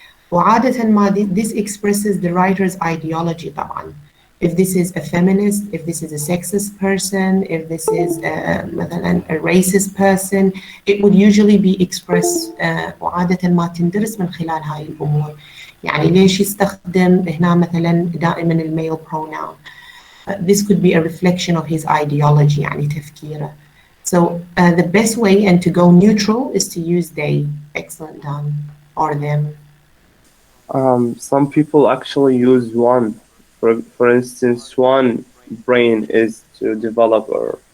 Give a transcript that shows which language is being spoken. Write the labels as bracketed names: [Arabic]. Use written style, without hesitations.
[Arabic] وعادة ما [English] this expresses the writer's ideology طبعا. If this is a feminist, if this is a sexist person, if this is مثلا a racist person, it would usually be expressed [Arabic] وعادة ما تندرس من خلال هاي الأمور. يعني ليش يستخدم هنا مثلا دائما المale pronoun? [English] This could be a reflection of his ideology [Arabic] يعني تفكيره. [English] So the best way and to go neutral is to use they. Excellent done. Or them. Some people actually use one. For instance, one brain is to develop or